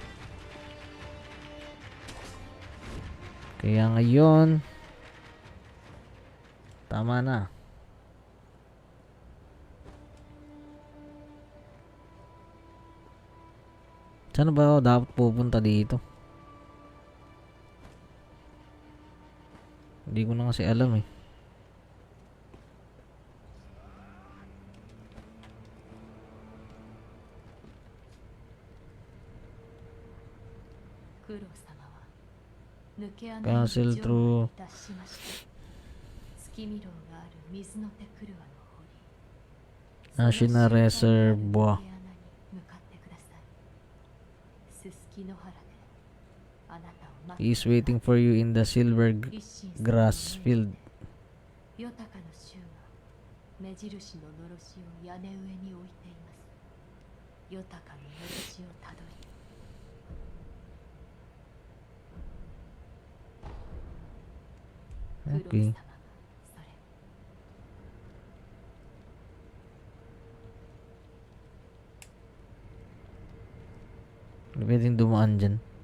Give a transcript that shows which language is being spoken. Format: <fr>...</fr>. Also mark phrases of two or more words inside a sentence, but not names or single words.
<tl>Kaya ngayon, tama na. Saan ba ako dapat pupunta dito? Hindi ko na kasi alam eh.</tl> <en>Castle through National Reservoir. He is waiting for you in the silver grass field.</en> <ja>ヨタカの衆が目印ののろしを屋根上に置いています。ヨタカののろしをたどり、</ja> <tl>Okay. Pwedeng dumaan dyan.</tl>